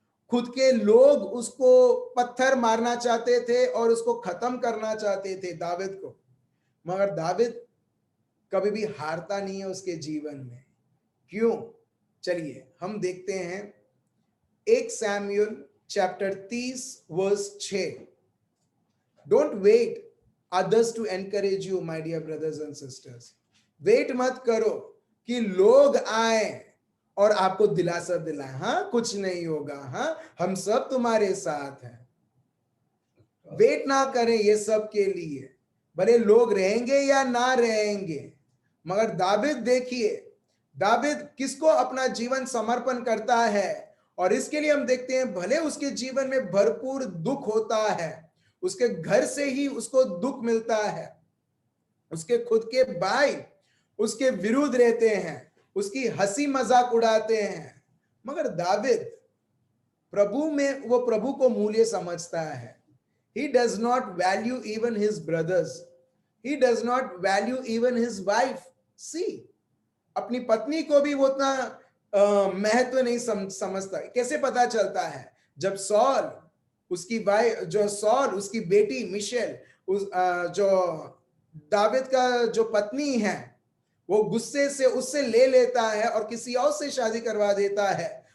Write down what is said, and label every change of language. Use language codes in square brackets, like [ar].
[hi] खुद के लोग उसको पत्थर मारना चाहते थे और उसको खत्म करना चाहते थे दाविद को, मगर दाविद कभी भी हारता नहीं है उसके जीवन में। क्यों? चलिए हम देखते हैं 1 Samuel chapter 30 verse 6। [en] Don't wait others to encourage you, my dear brothers and sisters. [hi] Wait मत करो कि लोग आए और आपको दिलासा दिलाएं, हाँ कुछ नहीं होगा, हाँ हम सब तुम्हारे साथ हैं। वेट ना करें ये सब के लिए, भले लोग रहेंगे या ना रहेंगे। मगर दाविद देखिए, दाविद किसको अपना जीवन समर्पण करता है, और इसके लिए हम देखते हैं भले उसके जीवन में भरपूर दुख होता है, उसके घर से ही उसको दुख मिलता है, उसके खुद के भाई उसके विरुद्ध रहते हैं, उसकी हंसी मजाक उड़ाते हैं, मगर दाविद प्रभु में वो प्रभु को मूल्य समझता है। [en] He does not value even his brothers. He does not value even his wife. [hi] See, अपनी पत्नी को भी वो उतना महत्व नहीं समझता। कैसे पता चलता है? जब सॉल उसकी सॉल उसकी बेटी मिशेल, जो दाविद का जो पत्नी है, वो गुस्से से उससे ले लेता है और किसी और से शादी करवा देता है।